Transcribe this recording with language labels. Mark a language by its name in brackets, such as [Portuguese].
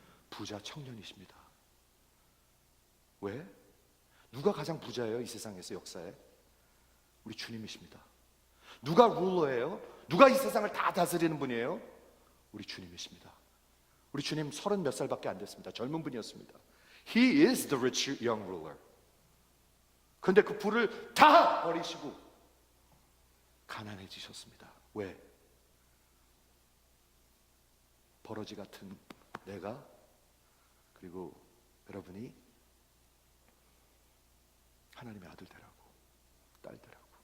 [Korean] 부자 청년이십니다. 왜? 누가 가장 부자예요? 이 세상에서 역사에? 우리 주님이십니다. 누가 룰러예요? 누가 이 세상을 다 다스리는 분이에요? 우리 주님이십니다. 우리 주님 30 몇 살밖에 안 됐습니다. 젊은 분이었습니다. [English] He is the rich young ruler. [Korean] 그런데 그 부를 다 버리시고 가난해지셨습니다. 왜? 버러지 같은 내가 그리고 여러분이 하나님의 아들 되라고, 딸 되라고.